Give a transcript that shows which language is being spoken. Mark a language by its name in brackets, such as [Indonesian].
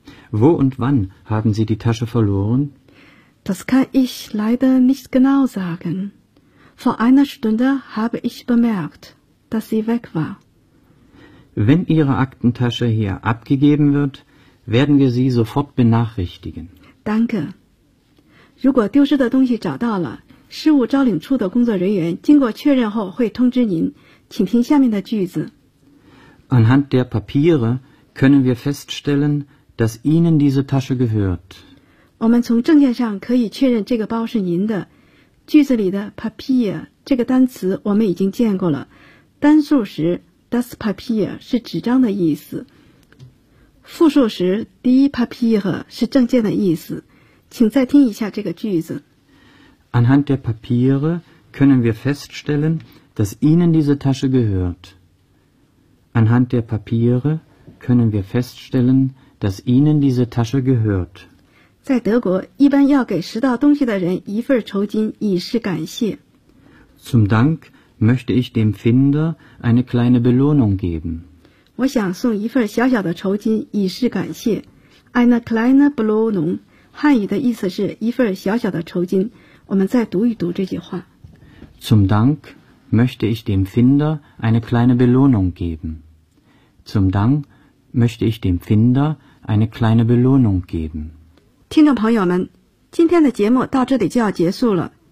[German] Wo und wann haben Sie die Tasche verloren? Das kann ich leider nicht genau sagen. Vor einer Stunde habe ich bemerkt, dass sie weg war. Wenn Ihre Aktentasche hier abgegeben wird, werden wir Sie sofort benachrichtigen. Danke. [Chinese] 如果丢失的东西找到了，事务招领处的工作人员经过确认后会通知您。请听下面的句子。 [German] Anhand der Papiere können wir feststellen, dass Ihnen diese Tasche gehört. [Chinese] 我们从证件上可以确认这个包是您的。句子里的 Papier 这个单词我们已经见过了，单数时 [German] Das Papier [Chinese] 是纸张的意思。复数时 , [German] die Papier [Chinese] 是证件的意思。请再听一下这个句子。 [German] Anhand der Papiere können wir feststellen, dass Ihnen diese Tasche gehört. Anhand der Papiere können wir feststellen, dass Ihnen diese Tasche gehört. [Chinese] 在德国一般要给拾到东西的人一份酬金以示感谢。 [German] Zum Dank,möchte ich dem Finder eine kleine Belohnung geben. [Chinese] 我想送一份小小的酬金以示感谢。 [German] Eine kleine Belohnung, [Chinese] 汉语的意思是一份小小的酬金。我们再读一读这句话。 [German] Zum Dank möchte ich dem Finder eine kleine Belohnung geben. Zum Dank möchte ich dem Finder eine kleine Belohnung geben. [Chinese] 听众朋友们，今天的节目到这里就要结束了。